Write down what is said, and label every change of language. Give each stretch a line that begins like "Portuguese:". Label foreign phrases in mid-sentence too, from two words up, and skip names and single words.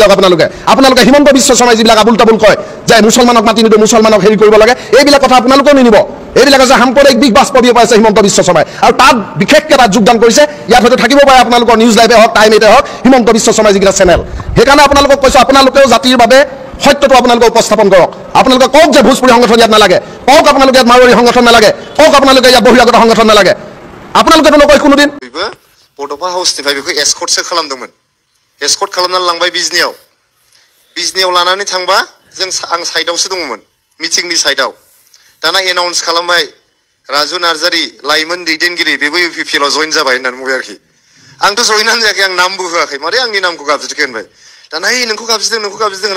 Assamese: যাওক আপোনালোকে হিমন্ত বিশ্ব শৰ্মাই যিবিলাক আবুল তাবুল কয় যে মুছলমানক মাতি নিদিওঁ মুছলমানক হেৰি কৰিব লাগে এইবিলাক কথা আপোনালোকেও নিনিব এইবিলাক আছে সাম্প্ৰদায়িক দিশ বাছ পদিব পাইছে হিমন্ত বিশ্ব শৰ্মাই আৰু তাত বিশেষকৈ তাত যোগদান কৰিছে ইয়াত হয়তো থাকিব পাৰে আপোনালোকৰ নিউজ লাইভে হওক টাইম এইটে হওক হিমন্ত বিশ্ব শৰ্মাই যিকেইটা চেনেল সেইকাৰণে আপোনালোকক কৈছোঁ আপোনালোকেও জাতিৰ বাবে সত্যটো আপোনালোকে উপস্থাপন কৰক আপোনালোকে কওক যে ভোজপুৰী সংগঠন ইয়াত নালাগে কওক আপোনালোকে ইয়াত মাৰোৱাৰী সংগঠন নালাগে কওক আপোনালোকে ইয়াত বহিৰাগত সংগঠন নালাগে আপোনালোকেতো নকয় কোনোদিন
Bodo: बड'फा हाउसनिफ्राय बेखौ एस्कर्टसो खालामदोंमोन एस्कर्ट खालामनानै लांबाय बिजनियाव लानानै थांबा आं साइडआवसो दङमोन मिटिंनि साइडआव दाना एनाउन्स खालामबाय राजु नार्जारी लाइमोन दैदेनगिरि बेबो इउपिपिएलआव जइन जाबाय होननानै बुंबाय आरोखि आंथ' जइनानो जायाखै आं नामबो होआखै मारै आंनि नामखौ गाबज्रिखो होनबाय दाना नोंखौ गाबज्रिदों होनना